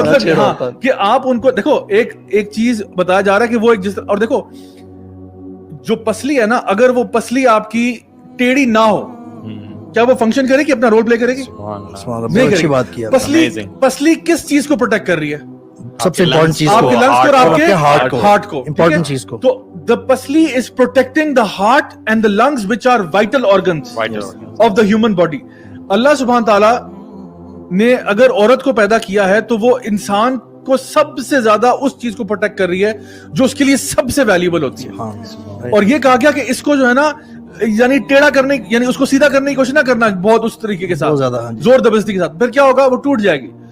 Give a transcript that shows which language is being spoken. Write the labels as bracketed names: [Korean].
[Urdu] مطلب کہ آپ ان کو دیکھو, ایک چیز بتایا جا رہا ہے کہ وہ ایک جس, اور دیکھو جو پسلی ہے نا, اگر وہ پسلی آپ کی ٹیڑھی نہ ہو کیا وہ فنکشن کرے گی, اپنا رول پلے کرے گی؟ نہیں کرے گی. پسلی کس چیز کو پروٹیکٹ کر رہی ہے؟ سب سے امپورٹنٹ چیز آپ کے لنگس کو اور آپ کے ہارٹ کو, امپورٹنٹ چیز کو. [English] تو the pasli is protecting the heart and the lungs which are vital organs of the human body. [Urdu] اللہ سبحانہ تعالیٰ نے اگر عورت کو پیدا کیا ہے تو وہ انسان کو سب سے زیادہ اس چیز کو پروٹیکٹ کر رہی ہے جو اس کے لیے سب سے ویلیبل ہوتی ہے. اور یہ کہا گیا کہ اس کو جو ہے نا یعنی ٹیڑھا کرنے, یعنی اس کو سیدھا کرنے کی کوشش نہ کرنا بہت اس طریقے کے ساتھ, زور زبردستی کے ساتھ, پھر کیا ہوگا, وہ ٹوٹ جائے گی.